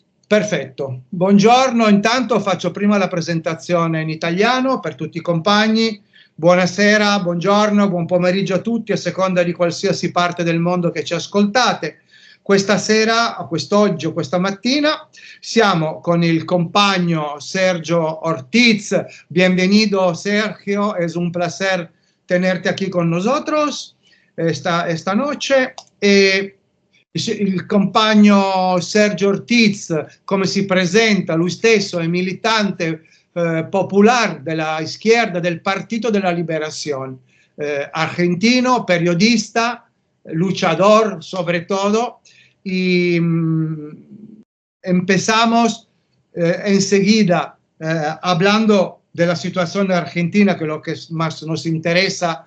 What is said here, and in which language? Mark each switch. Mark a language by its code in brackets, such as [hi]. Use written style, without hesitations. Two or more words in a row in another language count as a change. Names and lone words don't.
[it] Perfetto, buongiorno, intanto faccio prima la presentazione in italiano per tutti i compagni. Buonasera, buongiorno, buon pomeriggio a tutti a seconda di qualsiasi parte del mondo che ci ascoltate. Questa sera, quest'oggi o questa mattina siamo con il compagno Sergio Ortiz. [es] Bienvenido Sergio, es un placer tenerte aquí con nosotros esta noche. [it] Il compagno Sergio Ortiz, come si presenta, lui stesso è militante [es] popular della izquierda del Partito de la Liberación, argentino, periodista, luchador sobre todo, y empezamos enseguida hablando de la situación de Argentina, que es lo que más nos interesa.